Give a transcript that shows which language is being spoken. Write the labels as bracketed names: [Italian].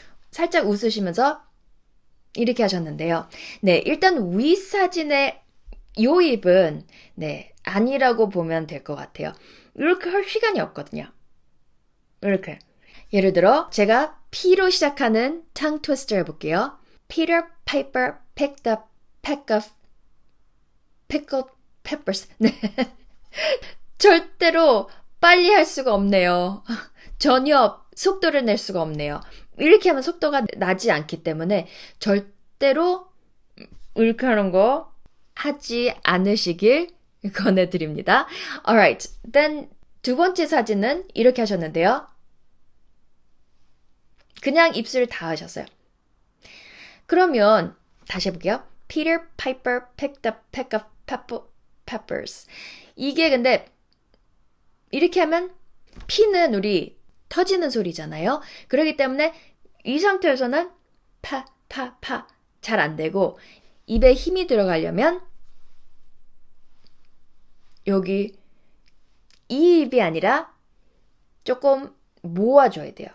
[Korean] 살짝 웃으시면서 이렇게 하셨는데요. 네, 일단 위 사진의 요 입은 네, 아니라고 보면 될 것 같아요. 이렇게 할 시간이 없거든요. 이렇게. 예를 들어 제가 P로 시작하는 tongue twister 해볼게요. [English] Peter Piper picked up peck of pickled peppers. [Korean] 네. 절대로 빨리 할 수가 없네요. 전혀 속도를 낼 수가 없네요. 이렇게 하면 속도가 나지 않기 때문에 절대로 이렇게 하는 거 하지 않으시길 권해드립니다. [English] Alright, then [Korean] 두 번째 사진은 이렇게 하셨는데요. 그냥 입술을 다 하셨어요. 그러면 다시 해볼게요. [English] Peter Piper picked up peck of peppers. [Korean] 이게 근데 이렇게 하면 P는 우리 터지는 소리잖아요. 그렇기 때문에 이 상태에서는 파 잘 안 되고 입에 힘이 들어가려면 여기 이 입이 아니라 조금 모아줘야 돼요.